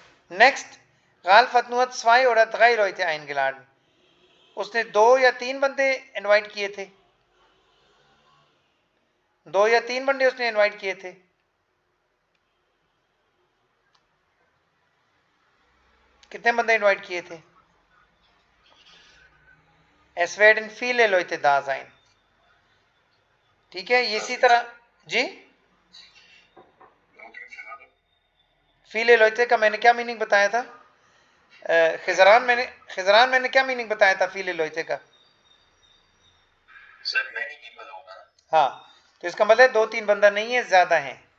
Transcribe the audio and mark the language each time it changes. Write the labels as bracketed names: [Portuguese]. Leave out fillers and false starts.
[Hindi] Next, गाल्फ [German] hat nur 2 oder 3 Leute eingeladen, [Hindi] उसने 2 या 3 बंदे इनवाइट किए थे, 2 या 3 बंदे उसने इनवाइट किए थे। कितने बंदे इनवाइट किए थे? [German] Es werden viele Leute da sein, [Hindi] ठीक है। इसी तरह जी, viele Leute का मैंने क्या मीनिंग बताया था, खिजरान मैंने क्या मीनिंग बताया था viele Leute का? सर मैनी पीपल होगा ना। हाँ, तो इसका मतलब 2-3 बंदा नहीं है, ज्यादा है।